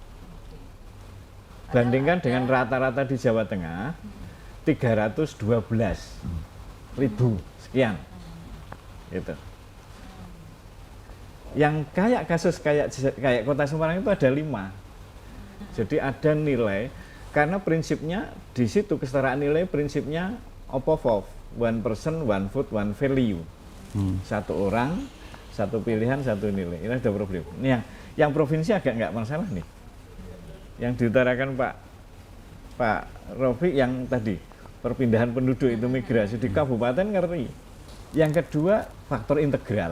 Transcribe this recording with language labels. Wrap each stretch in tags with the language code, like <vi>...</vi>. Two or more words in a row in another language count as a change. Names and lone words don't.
<id>Bandingkan dengan rata-rata di Jawa Tengah 312.000 sekian. Gitu. Yang kayak kasus kayak Kota Semarang itu ada 5. Jadi ada nilai, karena prinsipnya di situ kesetaraan nilai prinsipnya OPOVOV,</id> <en>one person, one vote, one value.</en> <id>Satu orang, satu pilihan, satu nilai. Ini ada problem. Ini yang provinsi agak nggak masalah nih. Yang diutarakan Pak Rofi yang tadi perpindahan penduduk itu migrasi di kabupaten ngeri. Yang kedua faktor integral.</id>